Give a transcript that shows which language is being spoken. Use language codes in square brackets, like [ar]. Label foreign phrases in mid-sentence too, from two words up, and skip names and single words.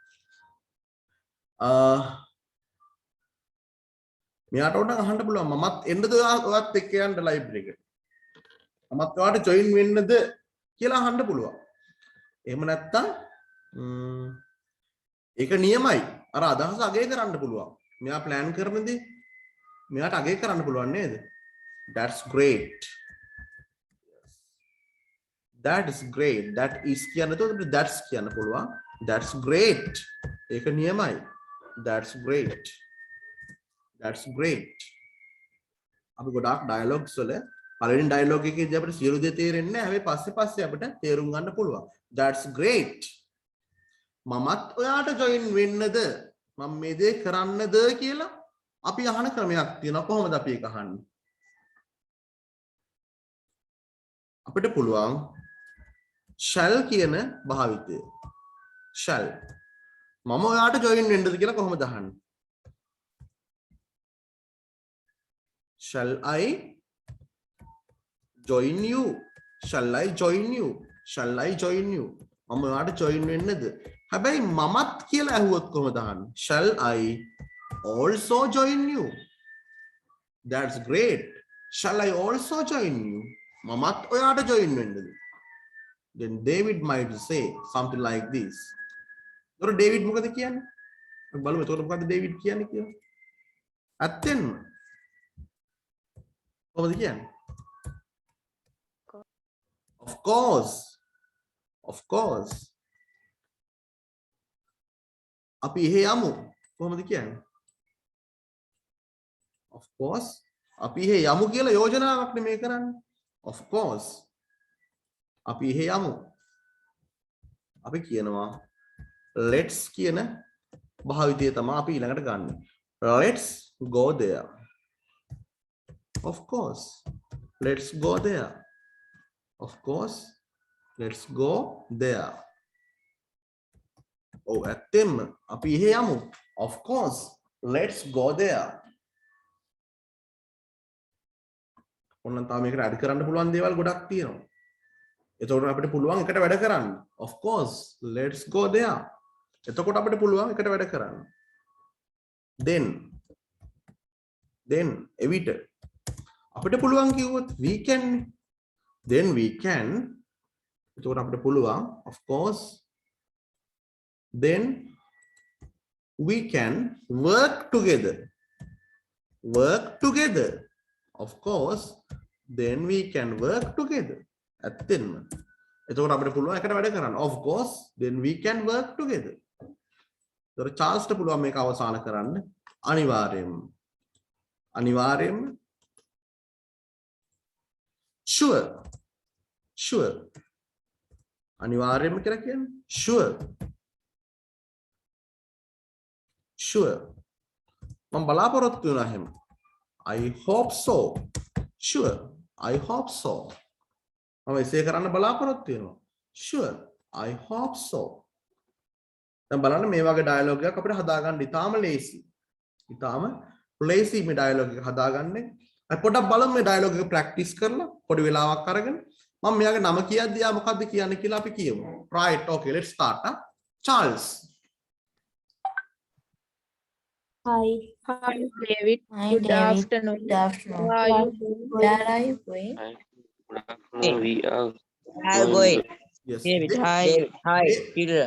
[si] මෙයාට උඩ අහන්න පුළුවන් මමත් එන්නද ඔයත් එක්ක යන්න ලයිබ්‍රරි එකට. මමත් ඔයාලට ජොයින් වෙන්නද කියලා අහන්න පුළුවන්. එහෙම නැත්තම් ඒක නියමයි. අර අදහස අගය කරන්න පුළුවන්. මෙයා ප්ලෑන් කරන දේ මෙයාට අගය කරන්න පුළුවන් නේද? [en] That's great. That is great. That is [si] කියන්න තෝරන්න that's කියන්න පුළුවන්. [en] That's great. [si] ඒක නියමයි. [en] That's great. That's great. [si] අපි ගොඩාක් ඩයලොග්ස් වල පළවෙනි ඩයලොග් එකේදී අපිට සියලු දේ තේරෙන්නේ නැහැ. හැබැයි පස්සේ අපිට තේරුම් ගන්න පුළුවන්. [en] That's great. [si] මමත් ඔයාට ජොයින් වෙන්නද? මම මේ දේ කරන්නද කියලා අපි අහන ක්‍රමයක් තියෙනවා. කොහොමද අපි ඒක අහන්නේ? අපිට පුළුවන් shall කියන භාවිතය. shall. මම ඔයාට ජොයින් වෙන්නද කියලා කොහොමද අහන්නේ? [en] Shall I join you? Shall I join you? Shall I join you? [si] මම ඔයාට join වෙන්නද? හැබැයි මමත් කියලා ඇහුවොත් කොහොමද අහන්නේ? [en] Shall I also join you? That's great. Shall I also join you? [si] මමත් ඔයාට join වෙන්නද? [en] Then David might say something like this. [si] එතකොට David මොකද කියන්නේ? අපි බලමු එතකොට මොකද David කියන්නේ කියලා. ඇත්තෙන්ම කොහොමද කියන්නේ? [en] Of course. Of course. [si] අපි එහෙ යමු. කොහොමද කියන්නේ? [en] Of course. [si] අපි එහෙ යමු කියලා යෝජනාවක් නෙමෙයි කරන්නේ. [en] Of course. [si] අපි එහෙ යමු. අපි කියනවා let's කියන භාවිතය තමයි අපි ඊළඟට ගන්න. [en] Let's go there. Of course. Let's go there. Of course. Let's go there. [si] Oh, ඇත්තෙන්ම අපි එහෙ යමු. [en] Of course. Let's go there. [si] ඔන්න තාම මේකට ඇඩ් කරන්න පුළුවන් දේවල් ගොඩක් තියෙනවා. එතකොට අපිට පුළුවන් එකට වැඩ කරන්න. [en] Of course. Let's go there. [si] එතකොට අපිට පුළුවන් එකට වැඩ කරන්න. Then එවිට අපිට පුළුවන් කිව්වොත් [en] we can. Then we can. [si] එතකොට අපිට පුළුවන් [en] of course. Then we can work together. Work together. Of course. Then we can work together. [si] ඇත්තෙන්ම. එතකොට අපිට පුළුවන් එකට වැඩ කරන්න. [en] Of course. Then we can work together. [si] එතකොට චාල්ස්ට පුළුවන් මේක අවසන් කරන්න. අනිවාර්යයෙන්ම. අනිවාර්යයෙන්ම. [en] Sure. Sure. [si] අනිවාර්යයෙන්ම කියලා කියන්නේ. [en] Sure. Sure. [si] මම බලාපොරොත්තු වෙනවා එහෙම. [en] I hope so. Sure. I hope so. [si] මම එසේ කරන්න බලාපොරොත්තු වෙනවා. [en] Sure. I hope so. [si] දැන් බලන්න මේ වගේ ඩයලොග් එකක් අපිට හදාගන්න ඉතාම ලේසි. ඉතාම ලේසි මේ ඩයලොග් එක හදාගන්නේ. අපි පොඩ්ඩක් බලමු මේ ඩයලොග් එක ප්‍රැක්ටිස් කරලා පොඩි වෙලාවක් අරගෙන මම මෙයාගේ නම කියද්දි ආ මොකද්ද කියන්නේ කියලා අපි කියමු. [en] Right. Okay, let's start. Charles. Hi. Hi, David. Hi, Good David. afternoon. Good afternoon. How are you doing? Where are you going? We are I'm going. Yes. David, hi. David, hi. Peter.